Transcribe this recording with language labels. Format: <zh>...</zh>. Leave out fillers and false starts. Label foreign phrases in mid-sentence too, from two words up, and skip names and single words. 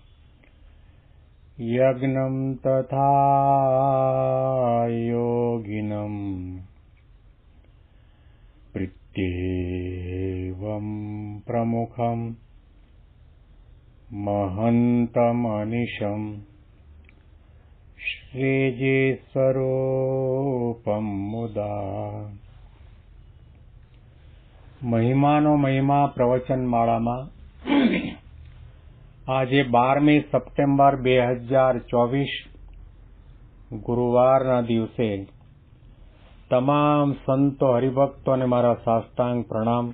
<sa>यज्ञं तथा योगिनं प्रत्येवं प्रमुखं महन्तमनिशं श्रीजीस्वरूपं मुदा।</sa> <gu>મહિમાનો મહિમા પ્રવચન માળામાં આજે 12મી સપ્ટેમ્બર 2024 ગુરુવારના દિવસે તમામ સંતો હરિભક્તોને મારા સાષ્ટાંગ પ્રણામ.</gu>